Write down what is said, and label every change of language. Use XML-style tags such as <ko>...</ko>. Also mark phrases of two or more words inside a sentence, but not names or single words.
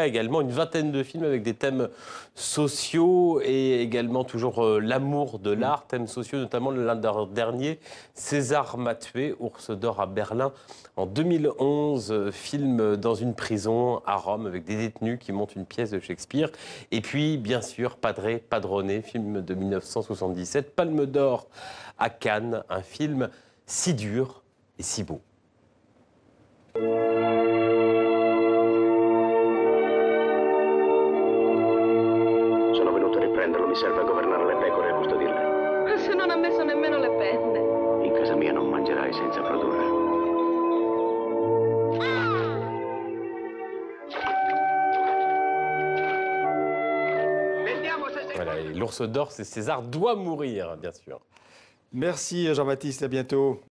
<fr>Également une vingtaine de films avec des thèmes sociaux et également toujours l'amour de l'art, thèmes sociaux, notamment l'un dernier, César m'a tué, Ours d'or à Berlin. En 2011, film dans une prison à Rome avec des détenus qui montent une pièce de Shakespeare. Et puis, bien sûr, Padre Padrone, film de 1977, Palme d'or à Cannes, un film si dur et si beau.</fr> <it>Sono venuto a riprenderlo, mi serve a governare le pecore e a custodirle. Se non ha messo nemmeno le penne. In casa mia non mangerai senza produrre.</it> <fr>Voilà, et l'ours d'or, c'est César doit mourir, bien sûr. Merci Jean-Baptiste, à bientôt.</fr>